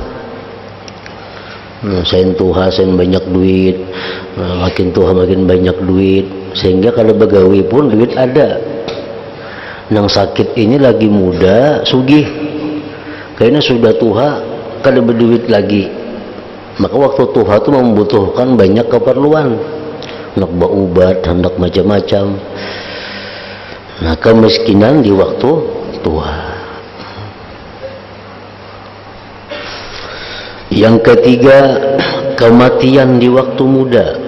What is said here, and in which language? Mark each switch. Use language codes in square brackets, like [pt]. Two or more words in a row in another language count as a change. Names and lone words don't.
[bjn] Nah, sain tuha, sain banyak duit. Nah, makin tuha makin banyak duit, sehingga kalau begawi pun duit ada. Nang sakit ini lagi muda, sugih. [id] Karena sudah tua, kada berduit lagi. Maka waktu tua itu membutuhkan banyak keperluan. Hendak berobat, hendak macam-macam. Nah, kemiskinan di waktu tua. Yang ketiga, kematian di waktu muda.